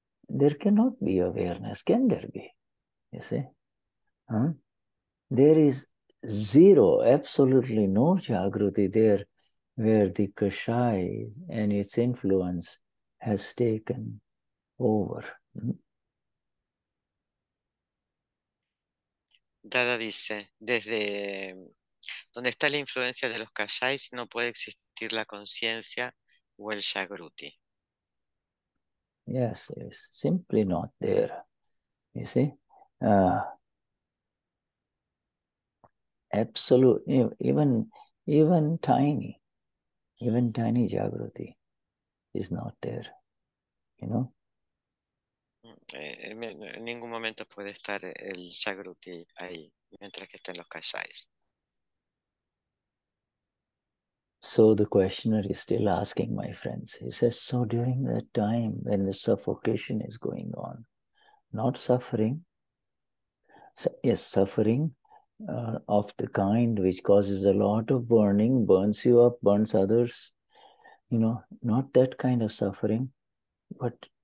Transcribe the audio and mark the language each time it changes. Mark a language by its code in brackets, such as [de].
[en] there cannot be awareness. Can there be? You see? Huh? There is zero, absolutely no Jagruti there where the kashaya and its influence has taken over. [es] Dada dice, desde donde está la influencia de los kashais no puede existir la conciencia o el jagruti. [en] Yes, it's simply not there. You see? Absolute, even tiny Jagruti is not there, you know. [es] En ningún momento puede estar el jagruti ahí, mientras que estén los kashais. [en] So the questioner is still asking, my friends. He says, so during that time when the suffocation is going on, not suffering, yes, suffering of the kind which causes a lot of burning, burns you up, burns others, you know, not that kind of suffering, but